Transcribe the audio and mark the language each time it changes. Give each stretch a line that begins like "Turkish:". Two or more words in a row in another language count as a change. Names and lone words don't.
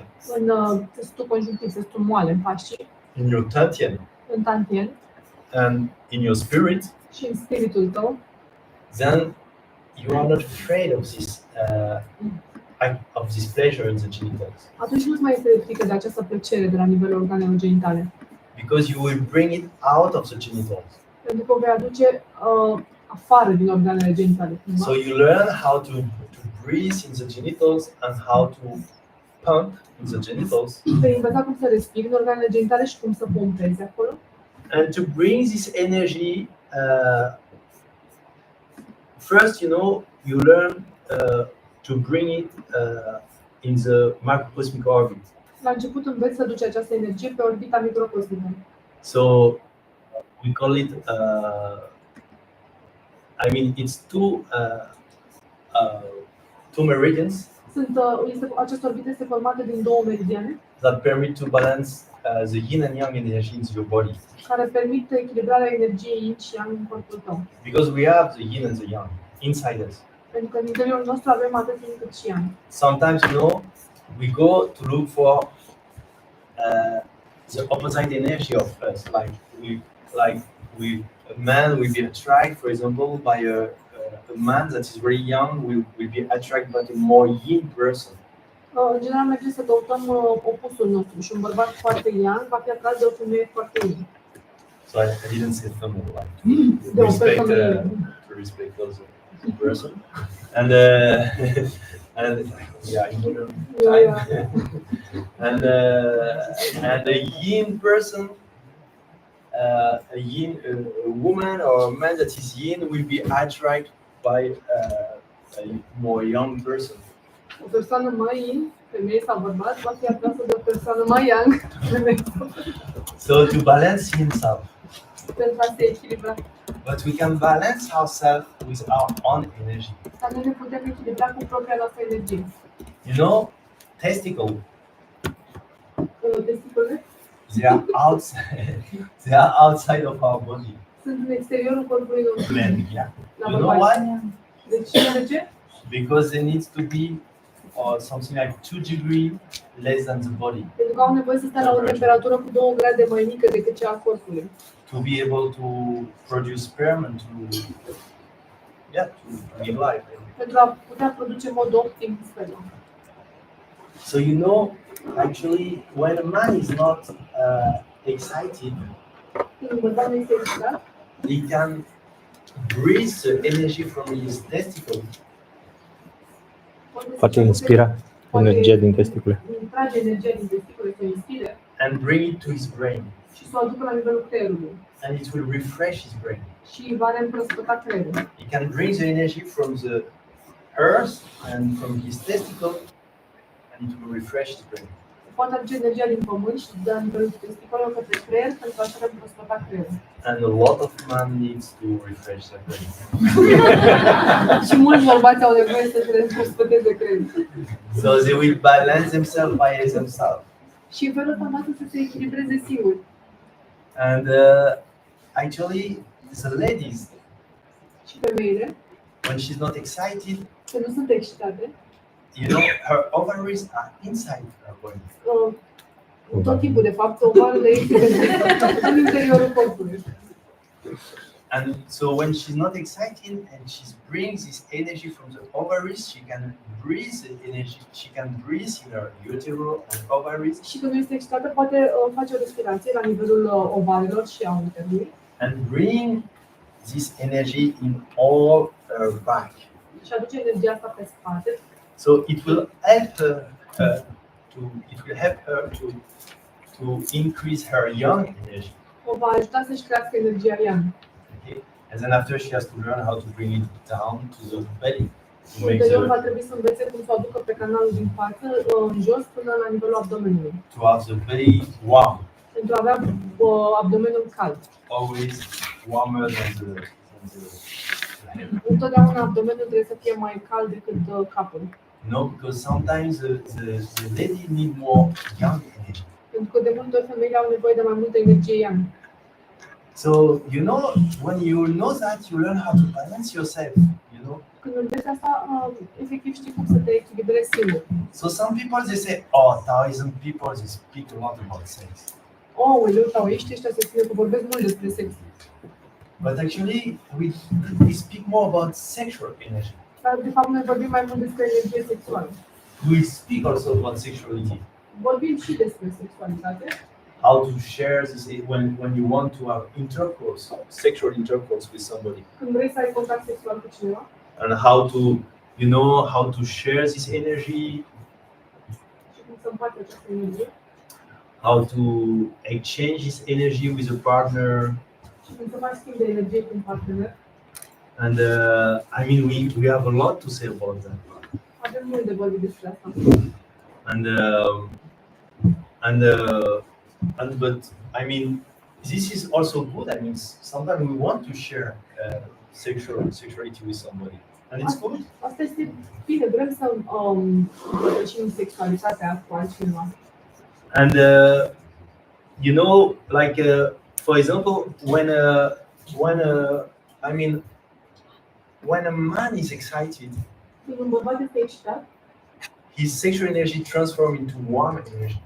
Romanian: în țesutul conjunctiv, țesutul moale, în fascie,
English: in your tantien,
Romanian: în tantien
English: and in your spirit.
Romanian: și în spiritul tău.
English: Then you are not afraid of this pleasure in the genitals,
Romanian: Atunci nu-ți mai este frică de această plăcere de la nivelul organelor genitale.
English: because you will bring it out of the genitals.
Romanian: Pentru că o vei aduce afară din organele genitale. Cumva.
English: So you learn how to breathe in the genitals and how to pump in the genitals,
Romanian: Vei învăța cum să respiri în organele genitale și cum să pompezi acolo.
English: and to bring this energy. First, you know, you learn to bring it in the macrocosmic orbit.
Romanian: La început înveți să duci această energie pe orbita microcosmică.
English: So we call it. I mean, it's two meridians
Romanian: Această orbită este formată din două meridiane
English: that permit to balance the yin and yang energy into your body.
Romanian: care permit echilibrarea energiei yin și yang în corpul tău.
English: Because we have the yin and the yang inside us.
Romanian: Pentru că în interiorul nostru avem atât yin cât și yang.
English: Sometimes, you know, we go to look for the opposite energy of us. A man will be attracted, for example, by a man that is very young will be attracted by a more yin person.
Romanian: În general mergem să căutăm opusul nostru și un bărbat foarte young va fi atras de o femeie foarte yin.
English: So I didn't say feminine, like
Romanian: De o
English: respect,
Romanian: femeie.
English: to respect those person, and yeah, in modern Yeah, time, and the yin person a woman or a man that is yin will be attracted by a more young person.
Romanian: O persoană mai yin, femeie sau bărbat, va fi atrasă de o persoană mai young, femeie sau bărbat,
English: So to balance himself,
Romanian: pentru a se echilibra.
English: but we can balance ourselves with our own energy.
Romanian: Dar noi ne putem echilibra cu propria noastră energie.
English: You know, testicle,
Romanian: Testiculele
English: they are outside, they are outside of our body.
Romanian: sunt în exteriorul corpului nostru.
English: Men, yeah.
Romanian: La
English: You know
Romanian: bărbați.
English: why?
Romanian: De ce? De ce?
English: Because they need to be something like 2 degrees less than the body
Romanian: Pentru că au nevoie să stea la o temperatură cu 2 grade mai mică decât cea a corpului.
English: to be able to produce sperm and to give life.
Romanian: Pentru a putea produce în mod optim sperma.
English: So you know, actually, when a man is not excited,
Romanian: Când un bărbat nu este excitat,
English: he can breathe the energy from his testicle
Romanian: Poate inspira energia din testicule. trage energia din testicule, să o inspire
English: and bring it to his brain,
Romanian: și să o aducă la nivelul creierului.
English: and it will refresh his brain.
Romanian: Și va reîmprospăta creierul.
English: He can bring the energy from the earth and from his testicle, and it will refresh his brain.
Romanian: Poate aduce energia din pământ și de la nivelul testiculelor către creier pentru a se reîmprospăta creierul.
English: And a lot of man needs to refresh their brain.
Romanian: Și mulți bărbați au nevoie să se reîmprospăteze creierul.
English: So they will balance themselves by themselves.
Romanian: Și în felul ăsta învață să se echilibreze singuri.
English: And actually, the ladies,
Romanian: Și femeile,
English: when she's not excited,
Romanian: când nu sunt excitate,
English: you know, her ovaries are inside her body.
Romanian: tot timpul, de fapt, ovarele este în interiorul corpului.
English: And so when she's not excited and she brings this energy from the ovaries, she can breathe the energy, she can breathe in her utero and ovaries
Romanian: Și când nu este excitată, poate face o respirație la nivelul ovarelor și a uterului
English: and bring this energy in all her back.
Romanian: și aduce energia asta pe spate.
English: So it will help her to increase her young energy.
Romanian: O va ajuta să-și crească energia young.
English: Okay? And then after she has to learn how to bring it down to the belly. To make
Romanian: Ulterior va
English: the,
Romanian: trebui să învețe cum să o aducă pe canalul din față, în jos, până la nivelul abdomenului.
English: to have the belly warm,
Romanian: Pentru a avea abdomenul cald.
English: always warmer than the head.
Romanian: Întotdeauna abdomenul trebuie să fie mai cald decât capul.
English: No, because sometimes the lady need more young energy.
Romanian: Pentru că de multe ori femeile au nevoie de mai multă energie young.
English: So you know, when you know that, you learn how to balance yourself. You know.
Romanian: Când înveți asta, efectiv știi cum să te echilibrezi singur.
English: So some people they say, oh, Taoism people they speak a lot about sex.
Romanian: Aoleu, taoiștii ăștia se spune că vorbesc mult despre sex.
English: But actually, we speak more about sexual energy.
Romanian: Dar de fapt noi vorbim mai mult despre energie sexuală.
English: We speak also about sexuality.
Romanian: Vorbim și despre sexualitate.
English: How to share this when you want to have intercourse, sexual intercourse with somebody.
Romanian: Când vrei să ai contact sexual cu cineva.
English: And how to, you know, how to share this energy,
Romanian: Și cum să împarți această energie.
English: how to exchange this energy with a partner.
Romanian: Și cum să faci schimb de energie cu un partener.
English: And I mean, we have a lot to say about that.
Romanian: Avem mult de vorbit despre asta.
English: And but I mean, this is also good. I mean, sometimes we want to share sexuality with somebody, and it's good.
Romanian: Asta este bine, vrem să împărtășim sexualitatea cu altcineva.
English: And you know, like for example, when a man is excited,
Romanian: Când un bărbat este excitat,
English: his sexual energy transforms into warm energy.